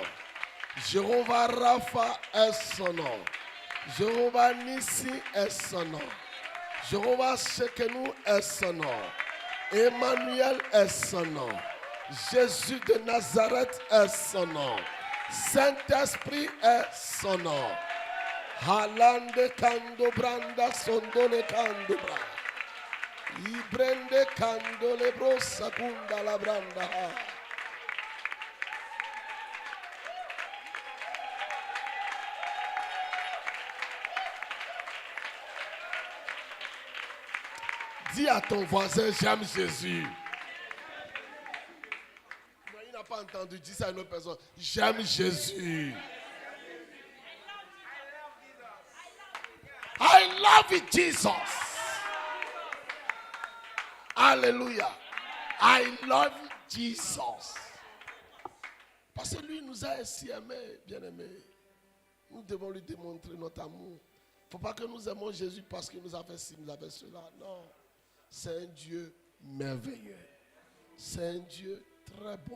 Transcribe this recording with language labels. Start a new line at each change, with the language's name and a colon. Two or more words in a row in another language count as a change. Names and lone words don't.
French: Jéhovah Rapha est son nom. Jéhovah Nissi est son nom. Jéhovah Shekenu est son nom. Emmanuel est son nom. Jésus de Nazareth est son nom. Saint-Esprit est son nom. Halande kando branda sondole kando bra. Ibrende kando lebro sakunda la branda. Dis à ton voisin, j'aime Jésus. Non, il n'a pas entendu. Dis ça à une autre personne. J'aime Jésus.
English: I love you, Jesus.
French: Alléluia.
English: I love Jesus.
French: Parce que lui nous a si aimés, bien-aimés. Nous devons lui démontrer notre amour. Il ne faut pas que nous aimons Jésus parce qu'il nous a fait ci, nous a fait cela. Non. C'est un Dieu merveilleux. C'est un Dieu très bon.